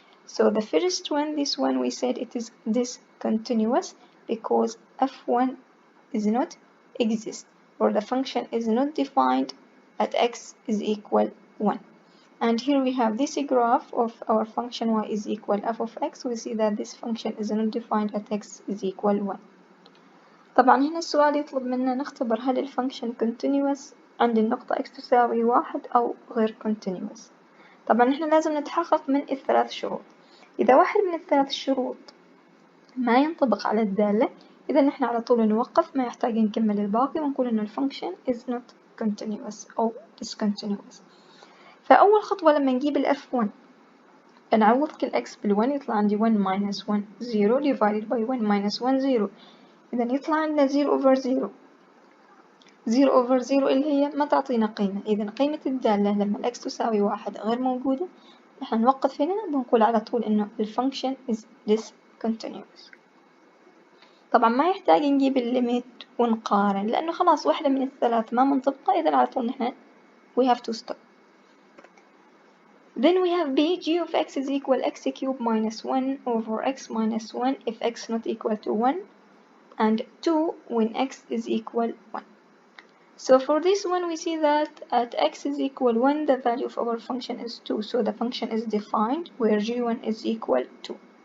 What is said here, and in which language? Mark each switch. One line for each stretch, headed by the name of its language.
English: So the first one, this one, we said it is discontinuous because f1 is not exist, or the function is not defined at x is equal 1. And here we have this graph of our function y is equal f of x. We see that this function is not defined at x is equal 1.
Arabic: طبعا هنا السؤال يطلب منا نختبر هل الفانكشن continuous عند النقطة x تساوي 1 أو غير continuous. طبعا احنا لازم نتحقق من الثلاث شروط. إذا واحد من الثلاث شروط ما ينطبق على الدالة، إذا نحن على طول نوقف، ما يحتاج نكمل الباقي ونقول إنه الفانكشن
English: is not continuous
Arabic: أو discontinuous. فأول خطوة لما نجيب ال f1 نعوض كل x بال1 يطلع عندي
English: 1 minus 1 0
Arabic: divided by 1 minus 1 0. إذا يطلع عندنا
English: 0 over 0.
Arabic: 0 over 0 اللي هي ما تعطينا قيمة. إذا قيمة الدالة لما الx تساوي 1 غير موجودة، نحن نوقف هنا بنقول على طول إنه الفانكشن
English: is discontinuous.
Arabic: طبعا ما يحتاج نجيب الليميت ونقارن لأنه خلاص واحدة من الثلاث ما منطبقة، إذا على طول نحن
English: we have to stop. Then we have b, g of x is equal x cubed minus 1 over x minus 1 if x not equal to 1, and 2 when x is equal 1. So for this one we see that at x is equal 1 the value of our function is 2, so the function is defined where g1 is equal 2.